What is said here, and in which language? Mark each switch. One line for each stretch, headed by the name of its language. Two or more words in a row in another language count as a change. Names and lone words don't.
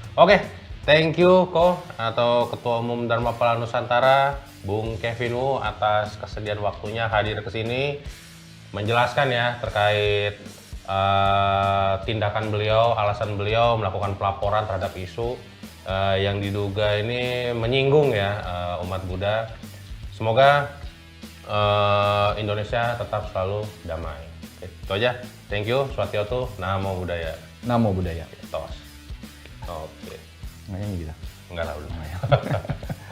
Indonesian: Oke,
English: Thank you
Indonesian: Ko atau Ketua Umum Dharma Pala Nusantara, Bung Kevin Wu atas kesediaan waktunya hadir ke sini menjelaskan ya terkait tindakan beliau, alasan beliau melakukan pelaporan terhadap isu yang diduga ini menyinggung ya umat Buddha. Semoga Indonesia tetap selalu damai. Oke, itu aja.
English: Thank you.
Pali: Swatiotu. Namo Buddhaya. Namo Buddhaya.
Indonesian: Tos. Oke. Nggak gitu. Enggak lah udah.